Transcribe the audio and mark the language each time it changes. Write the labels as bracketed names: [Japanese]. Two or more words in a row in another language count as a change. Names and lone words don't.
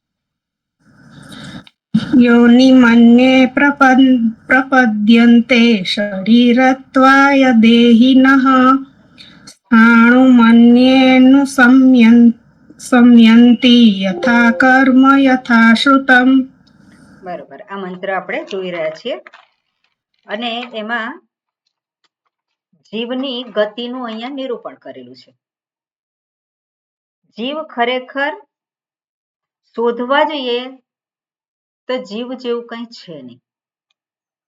[Sanskrit] योनिमन्ये प्रपद्यन्ते शरीरत्वाय देहिनः, स्थाणुमन्येऽनुसंयन्ति यथा कर्म यथा श्रुतम्. [Gujarati] બરોબર, આ મંત્ર આપણે જોઈ રહ્યા છીએ અને એમાં જીવની ગતિનું અહીંયા નિરૂપણ કરેલું છે. જીવ ખરેખર શોધવા જઈએ તો જીવ જેવું કંઈ છે નહીં.